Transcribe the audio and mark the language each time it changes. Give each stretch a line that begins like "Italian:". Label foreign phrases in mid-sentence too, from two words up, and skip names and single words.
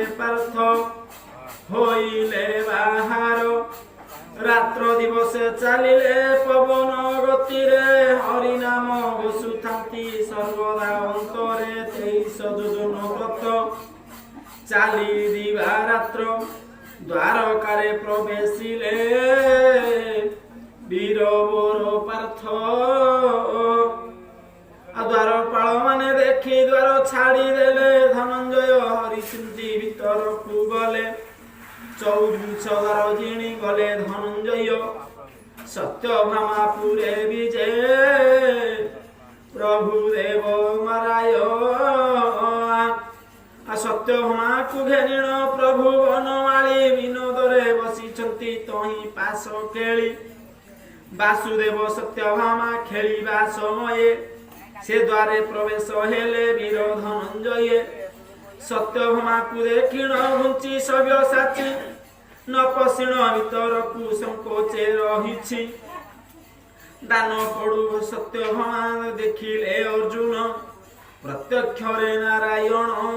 Odia: ପାର୍ଥ ହୋଇଲେ ବାହାର ରାତ୍ର ଦିବସେ ଚଳିଲେ ପବନ ଗତିରେ ହରି ନାମ ଘୋଷୁଥାନ୍ତି ସର୍ବଦା ଅନ୍ତରେ 23 ଯୋଜନ ବ୍ରତ ଚାଲି ଦିବା ରାତ୍ର ଦ୍ୱାରକାରେ ପ୍ରବେଶିଲେ ବୀରବର ପାର୍ଥ ଦ୍ୱାରପାଳ ମାନେ ଦେଖି ଦ୍ୱାର ଛାଡ଼ି ଦେଲେ ଧନଞ୍ଜୟ ହରିଚିନ୍ତି ଭିତର କୋ ଗଲେ 24 ଦ୍ୱାର ଜିଣି ଗଲେ ଧନଞ୍ଜୟ ସତ୍ୟଭାମାପୁରେ ବିଜୟ ପ୍ରଭୁ ଦେବ ମାରାୟ ସତ୍ୟଭାମା କୋ ଘେନିଣ ପ୍ରଭୁ ବନମାଳୀ ବିନୋଦରେ ବସିଛନ୍ତି ତହିଁ ପାଶ କେଳି ବାସୁଦେବ ସତ୍ୟଭାମା ଖେଳିବା ସମୟେ ସେ ଦ୍ୱାରେ ପ୍ରବେଶ ହେଲେ ବୀର ଧନଞ୍ଜୟ ସତ୍ୟଭାମା କୋ ଦେଖିଣ ଘୁଞ୍ଚି ସବ୍ୟସାଚୀ ନ ପଶିଣ ଭିତର କୋ ସଙ୍କୋଚେ ରହିଛି ଦାନ ପଡ଼ୁ ସତ୍ୟଭାମା ଦେଖିଲେ ଅର୍ଜୁନ ପ୍ରତ୍ୟକ୍ଷ ରେ ନାରାୟଣ